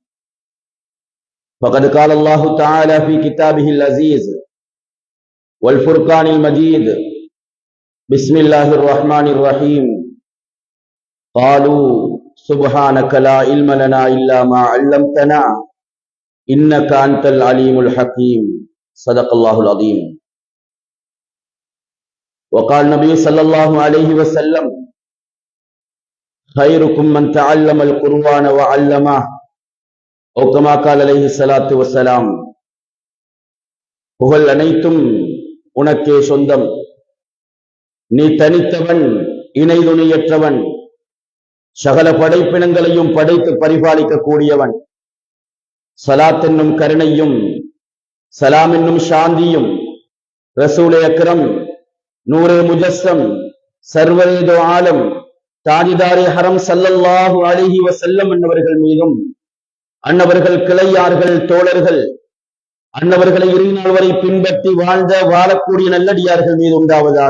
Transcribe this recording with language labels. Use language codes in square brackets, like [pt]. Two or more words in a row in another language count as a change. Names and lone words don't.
[ar] فقد قال الله تعالى في كتابه العزيز والفرقان المجيد بسم الله الرحمن الرحيم قالوا سبحانك لا علم لنا إلا ما علمتنا إنك أنت العليم الحكيم صدق الله العظيم. وقال النبي صلى الله عليه وسلم خيركم من تعلم القرآن وعلمه أو كما قال عليه الصلاة والسلام. [ta] புகழ் அனைத்தும் உனக்கே சொந்தம், நீ தனித்தவன், இணை துணையற்றவன், சகல படைப்பினங்களையும் படைத்து பரிபாலிக்க கூடியவன். சலாத் என்னும் கருணையும் சலாம் என்னும் சாந்தியும் [ur] رسولِ اکرم نورِ مجسم سرورِ عالم تاجدارِ حرم [ar] صلى الله عليه وسلم [ta] அன்னவர்கள் மீதும், அன்னவர்கள் கிளையார்கள் தோழர்கள், அன்னவர்களை இறுதிநாள் வரை பின்பற்றி வாழ்ந்த வாழக்கூடிய நல்லடியார்கள் மீது உண்டாவதாக.